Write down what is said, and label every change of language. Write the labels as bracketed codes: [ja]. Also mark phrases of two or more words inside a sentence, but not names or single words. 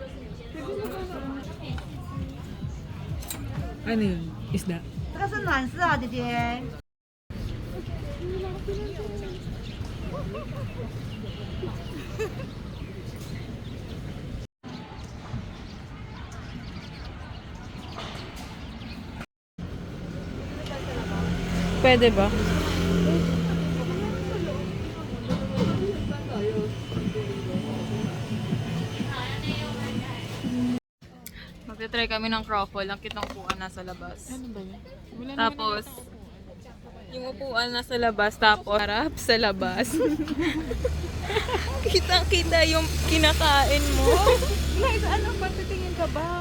[tl] Ano yun? Isda? [zh] 这个是暖色啊，姐姐。 [tl] Pwede ba? Magte-try kami ng croffle. Ang kitang upuan nasa labas. Ano ba yun? Wala Tapos, yung upuan nasa labas, tapos harap sa labas. Kitang-kita yung kinakain mo. Guys, ano ba? Titingin ka ba?